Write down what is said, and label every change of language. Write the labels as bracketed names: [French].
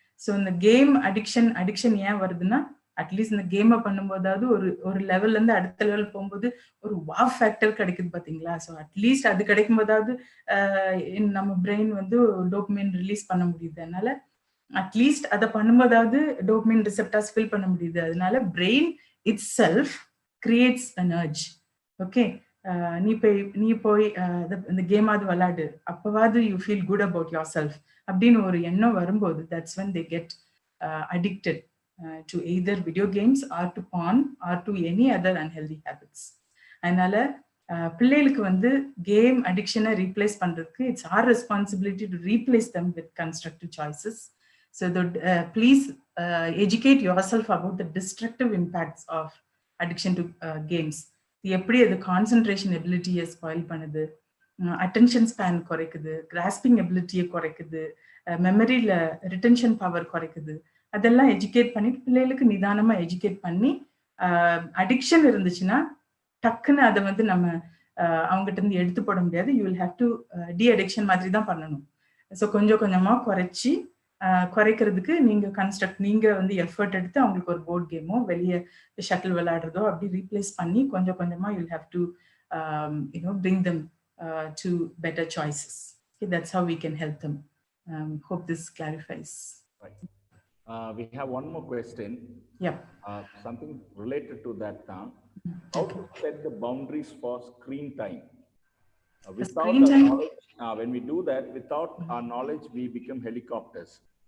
[Tamil] So இந்த game addiction ஏன் வருதுன்னா, அட்லீஸ்ட் இந்த கேமை பண்ணும்போதாவது ஒரு லெவல்ல இருந்து அடுத்த லெவல் போகும்போது ஒரு வாவ் ஃபேக்டர் கிடைக்குது பாத்தீங்களா? ஸோ அட்லீஸ்ட் அது கிடைக்கும் போதாவது நம்ம பிரெயின் வந்து டோபமைன் ரிலீஸ் பண்ண முடியுது. அதனால அட்லீஸ்ட் அதை பண்ணும்போதாவது டோபமைன் ரிசெப்டார்ஸ் ஃபில் பண்ண முடியுது. அதனால brain it self [English] creates an urge. Okay, [Tamil] நீ போய் இந்த கேமாவது விளையாடு, அப்பவாது [English] you feel good about yourself [Tamil] அப்படின்னு ஒரு எண்ணம் வரும்போது, [English] that's when they get addicted to either video games or to porn or to any other unhealthy habits. [Tamil] அதனால பிள்ளைகளுக்கு வந்து கேம் அடிக்ஷனை ரீப்ளேஸ் பண்றதுக்கு [English] it's our responsibility to replace them with constructive choices. So please educate yourself about the destructive impacts of addiction to games. [Tamil] எப்படி அது concentration எபிலிட்டியை spoil பண்ணுது, attention span குறைக்குது, grasping எபிலிட்டியை குறைக்குது, மெமரியில retention power குறைக்குது. அதெல்லாம் எஜுகேட் பண்ணிட்டு பிள்ளைகளுக்கு நிதானமா எஜுகேட் பண்ணி, அடிக்ஷன் இருந்துச்சுன்னா டக்குன்னு அதை வந்து நம்ம அவங்ககிட்ட இருந்து எடுத்து போட முடியாது. [English] you will have to de addiction [Tamil] மாதிரி தான் பண்ணணும். ஸோ கொஞ்சம் கொஞ்சமா குறைக்கிறதுக்கு நீங்க வந்து எஃபர்ட் எடுத்து அவங்களுக்கு ஒரு போர்ட் கேமோ வெளியே ஷட்டில் விளையாடுறதோ அப்படி ரீப்ளேஸ் பண்ணி கொஞ்சம் கொஞ்சமா you have to [English] bring them to better choices. Okay, that's how we can help them. Hope this clarifies. Right. We have one more question. Yeah. Something related to that now. How to set the boundaries for screen time? Without screen time? knowledge, when we do that, without our knowledge, we become helicopters.